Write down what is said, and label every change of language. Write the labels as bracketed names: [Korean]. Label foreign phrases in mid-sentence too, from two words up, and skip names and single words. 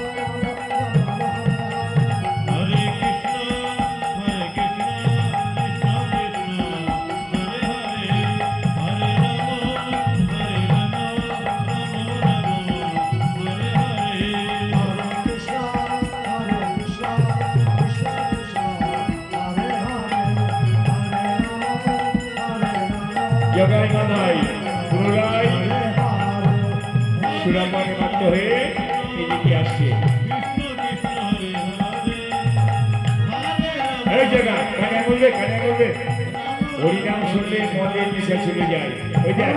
[Sanskrit] হরে কৃষ্ণ কৃষ্ণ কৃষ্ণ হরে হরে হরে রাম রাম হরে হরে हरे कृष्ण हरे कृष्ण कृष्ण कृष्ण हरे हरे हरे राम हरे राम. [Bangla] জগাই মাধাই পুনরায় সুরামার মাত্র হয়ে এদিকে আসছে। [Sanskrit] কৃষ্ণ হরে হরে হরে রাম [Bangla] এই জায়গা কানে বলবে, কানে বলবে। হরিনাম শুনলে মনের নেশা চলে যায়। ওই দেখ,